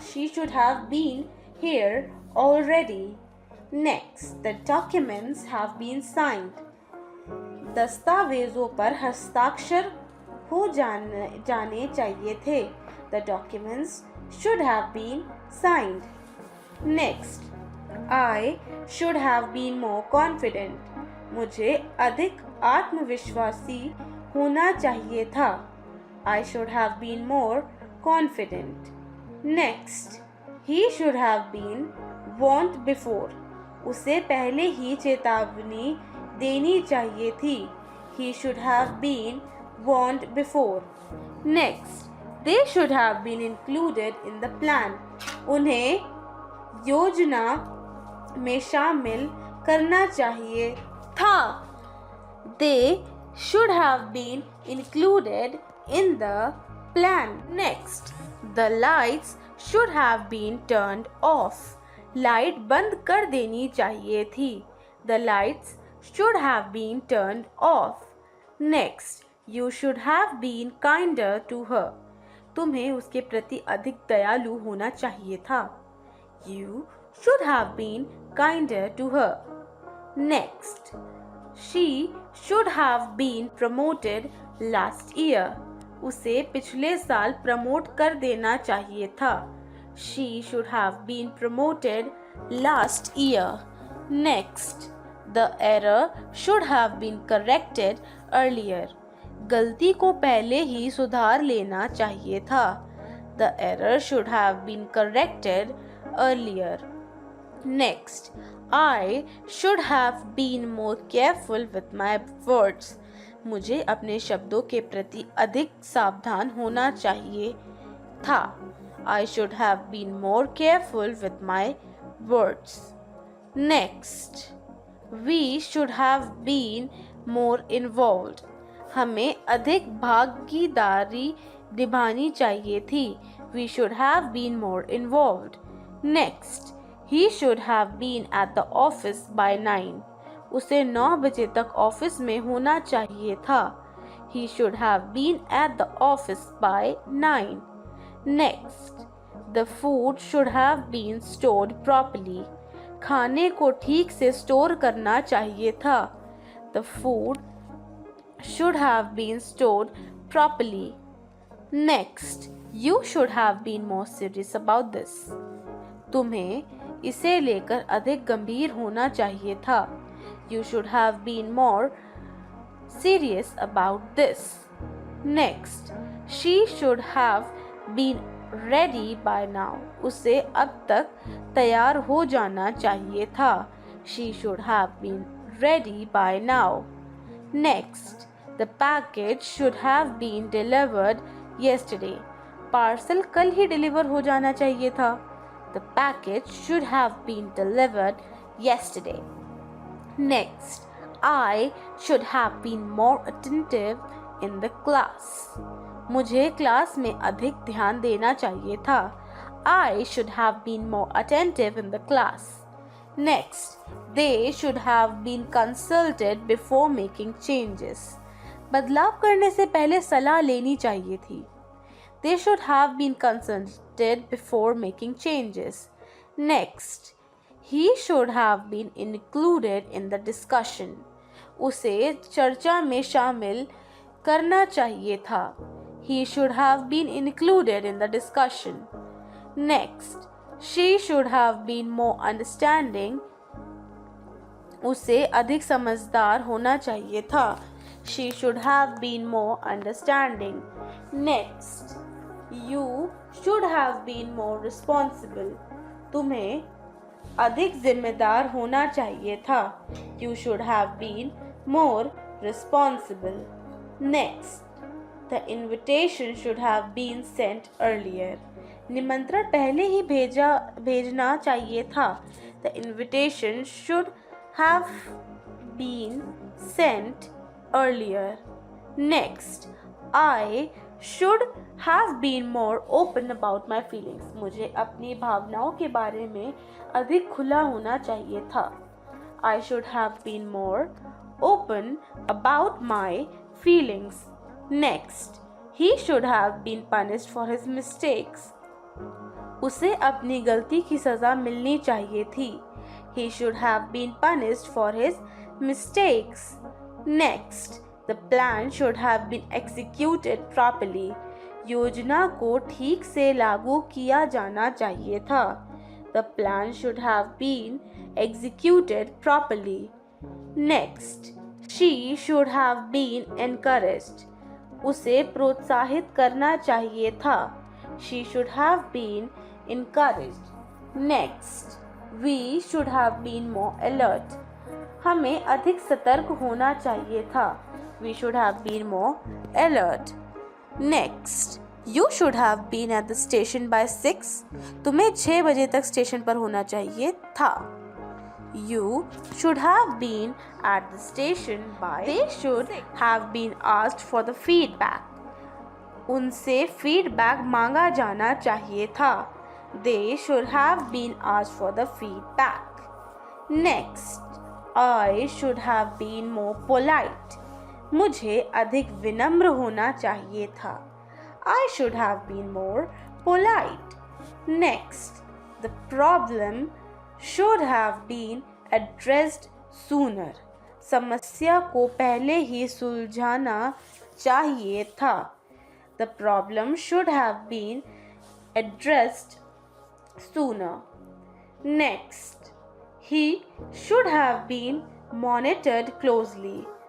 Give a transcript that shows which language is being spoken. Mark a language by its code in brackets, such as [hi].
[en] She should have been here already. Next, the documents have been signed. [hi] दस्तावेजों पर हस्ताक्षर हो जाने चाहिए थे. [en] The documents should have been signed. Next, I should have been more confident. [hi] मुझे अधिक आत्मविश्वासी होना चाहिए था. [en] I should have been more confident. Next, he should have been warned before. [hi] उसे पहले ही चेतावनी देनी चाहिए थी. [en] He should have been warned before. Next, they should have been included in the plan. [hi] उन्हें योजना में शामिल करना चाहिए था. [en] They should have been included in the plan. Next, the lights should have been turned off. [hi] Light बंद कर देनी चाहिए थी. [en] The lights should have been turned off. Next, you should have been kinder to her. [hi] तुम्हें उसके प्रति अधिक दयालु होना चाहिए था. [en] You should have been kinder to her. Next, she should have been promoted last year. [hi] उसे पिछले साल प्रमोट कर देना चाहिए था. [en] She should have been promoted last year. Next, the error should have been corrected earlier. [hi] गलती को पहले ही सुधार लेना चाहिए था. [en] The error should have been corrected earlier. Next, I should have been more careful with my words. [hi] मुझे अपने शब्दों के प्रति अधिक सावधान होना चाहिए था. [en] I should have been more careful with my words. Next, we should have been more involved. [hi] हमें अधिक भागीदारी निभानी चाहिए थी. [en] We should have been more involved. Next, he should have been at the office by 9. [hi] उसे 9 बजे तक office में होना चाहिए था. [en] He should have been at the office by 9. Next, the food should have been stored properly. [hi] खाने को ठीक से स्टोर करना चाहिए था. [en] The food should have been stored properly. Next, you should have been more serious about this. [hi] तुम्हें इसे लेकर अधिक गंभीर होना चाहिए था. [en] You should have been more serious about this. Next, she should have been ready by now. [hi] उसे अब तक तैयार हो जाना चाहिए था. [en] She should have been ready by now. Next, the package should have been delivered yesterday. [hi] Parcel कल ही deliver हो जाना चाहिए था. [en] The package should have been delivered yesterday. Next, I should have been more attentive in the class. [hi] मुझे class में अधिक ध्यान देना चाहिए था. [en] I should have been more attentive in the class. Next, they should have been consulted before making changes. [hi] बदलाव करने से पहले सलाह लेनी चाहिए थी. [en] They should have been consulted before making changes. Next, he should have been included in the discussion. [hi] उसे चर्चा में शामिल करना चाहिए था. [en] He should have been included in the discussion. Next, she should have been more understanding. [hi] उसे अधिक समझदार होना चाहिए था. [en] She should have been more understanding. Next, you should have been more responsible. [hi] तुम्हें अधिक जिम्मेदार होना चाहिए था. [en] You should have been more responsible. Next, the invitation should have been sent earlier. [hi] निमंत्रण पहले ही भेजना चाहिए था. [en] The invitation should have been sent earlier. Next, I should have been more open about my feelings. [hi] मुझे अपनी भावनाओं के बारे में अधिक खुला होना चाहिए था. [en] I should have been more open about my feelings. Next, he should have been punished for his mistakes. [hi] उसे अपनी गलती की सज़ा मिलनी चाहिए थी. [en] He should have been punished for his mistakes. Next, the plan should have been executed properly. [hi] योजना को ठीक से लागू किया जाना चाहिए था. [en] The plan should have been executed properly. Next, she should have been encouraged. [hi] उसे प्रोत्साहित करना चाहिए था. [en] She should have been encouraged. Next, we should have been more alert. [hi] हमें अधिक सतर्क होना चाहिए था. [en] We should have been more alert. Next, you should have been at the station by 6. [hi] तुम्हें 6 बजे तक स्टेशन पर होना चाहिए था. [en] You should have been at the station by. They should have been asked for the feedback. [hi] उनसे feedback मांगा जाना चाहिए था. [en] They should have been asked for the feedback. Next, I should have been more polite. [hi] मुझे अधिक विनम्र होना चाहिए था. [en] I should have been more polite. Next, the problem should have been addressed sooner. [hi] समस्या को पहले ही सुलझाना चाहिए था. [en] The problem should have been addressed sooner. Next, he should have been monitored closely.